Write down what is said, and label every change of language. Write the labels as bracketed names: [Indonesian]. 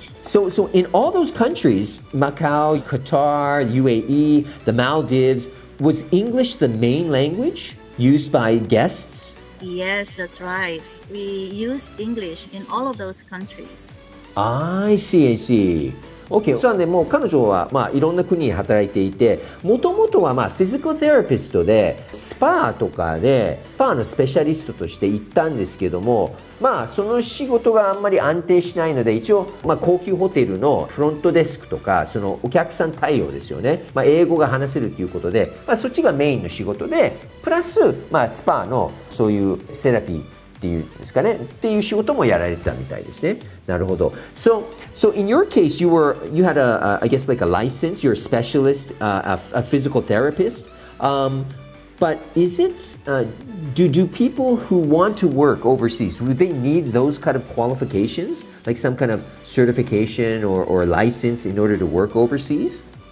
[English] Right. So in all those countries, Macau, Qatar, UAE, the Maldives, was English the main language used by guests? Yes, that's right. We used English in all of those countries. I see, I see. [Japanese] OK、そうなんで、もう彼女は、いろんな国に働いていて、もともとは、フィジカルセラピストで、スパとかで、スパのスペシャリストとして行ったんですけども、その仕事があんまり安定しないので、一応、高級ホテルのフロントデスクとか、そのお客さん対応ですよね。英語が話せるということで、そっちがメインの仕事で、プラス、スパのそういうセラピーっていうんですかね、っていう仕事もやられてたみたいですね。なるほど。 [English] So in your case, you had I guess like a license. You're a specialist, a physical therapist. But is it do people who want to work overseas, do they need those kind of qualifications, like some kind of certification or license in order to work overseas?